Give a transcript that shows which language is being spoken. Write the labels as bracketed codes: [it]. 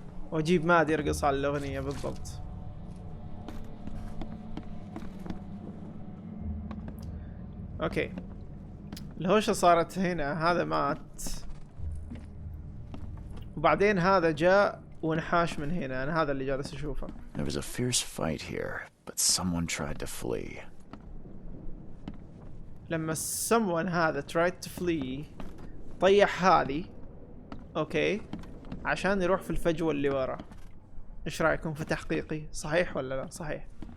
[ar] واجيب مادي يرقص على الاغنية بالضبط. اوكي الهوشة صارت هنا. هذا مات وبعدين هذا جاء وانحاش من هنا. انا هذا اللي جالس اشوفه. [en] There was a fierce fight here, but someone tried to flee. [ar] لما someone هذا [en] tried to flee [ar] طيح هذه اوكي عشان يروح في الفجوة اللي ورا. ايش رايكم في تحقيقي؟ صحيح ولا لا؟ صحيح.